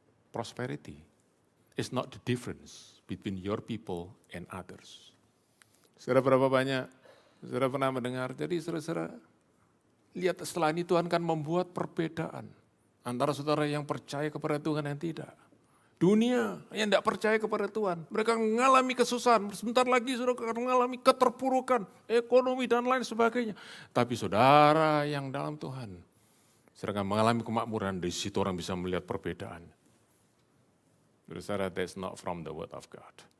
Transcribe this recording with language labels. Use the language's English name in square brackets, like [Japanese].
[English] Prosperity is not the difference between your people and others. [Indonesian] Saudara berapa banyak, saudara pernah mendengar, jadi saudara lihat setelah ini Tuhan kan membuat perbedaan antara saudara yang percaya kepada Tuhan dan tidak. Dunia yang tidak percaya kepada Tuhan. Mereka mengalami kesusahan. Sebentar lagi saudara akan mengalami keterpurukan, ekonomi dan lain sebagainya. Tapi saudara yang dalam Tuhan, saudara akan mengalami kemakmuran. Di situ orang bisa melihat perbedaan. Saudara, [English] that's not from the word of God.